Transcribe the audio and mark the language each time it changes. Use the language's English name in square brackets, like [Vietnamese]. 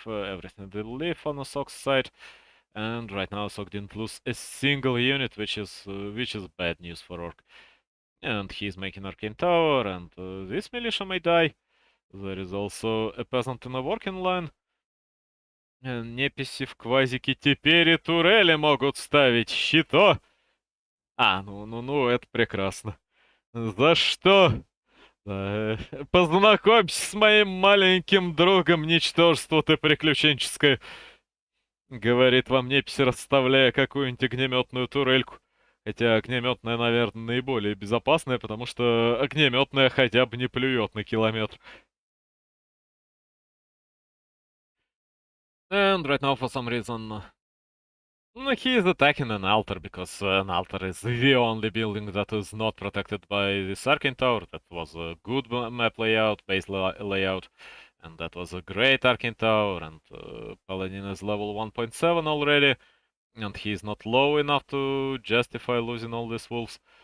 [English] Everything will live on the Sock's side, and right now Sock didn't lose a single unit, which is bad news for Orc. And he's making Arcane Tower, and this militia may die. There is also a peasant in a working line. [Russian] Неписи в квазике теперь и турели могут ставить щито. Ну, это прекрасно. За что? Познакомься с моим маленьким другом, ничтожество ты приключенческое. Говорит вам непись, расставляя какую-нибудь огнеметную турельку. Хотя огнеметная, наверное, наиболее безопасная, потому что огнеметная хотя бы не плюет на километр. [English] And right now, for some reason, he is attacking an altar, because an altar is the only building that is not protected by this arcane tower. That was a good map layout, base layout, and that was a great arcane tower, and Paladin is level 1.7 already, and he's not low enough to justify losing all these wolves.